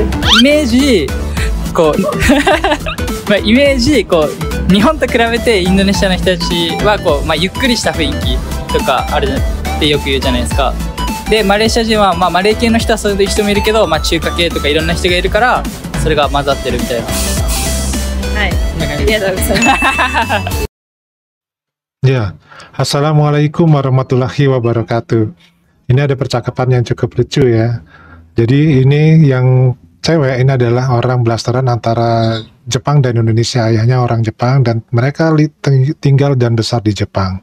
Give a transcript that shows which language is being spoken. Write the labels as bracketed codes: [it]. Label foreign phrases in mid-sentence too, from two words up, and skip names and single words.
[ja] イメージこうまあイメージこう日本と比べてインドネシアの人たちはこう、まあ、ゆっくりした雰囲気とかあるってよく言うじゃないですか。でマレーシア人は、まあ、マレー系の人はそういう人もいるけど、まあ、中華系とかいろんな人がいるからそれが混ざってるみたいな。はい、ありがとうございます。 [ar] Ya, السلام عليكم ورحمة الله وبركاته. [id] Ini ada percakapan yang cukup lucu ya. Jadi ini yang cewek ini adalah orang blasteran antara Jepang dan Indonesia. Ayahnya orang Jepang dan mereka tinggal dan besar di Jepang.